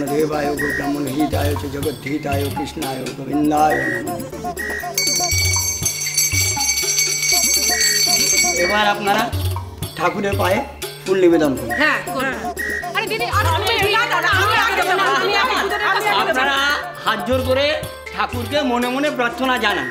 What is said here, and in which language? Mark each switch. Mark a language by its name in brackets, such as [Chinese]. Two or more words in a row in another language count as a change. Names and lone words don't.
[Sanskrit] देवाय गो ब्राह्मण हिताय च जगत हिताय कृष्णाय गोविंदाय नमः। [Bangla] এবার আপনারা ঠাকুরের পায়ে ফুল নিবেদন করুন। আপনারা হাত জোর করে ঠাকুরকে মনে মনে প্রার্থনা জানান।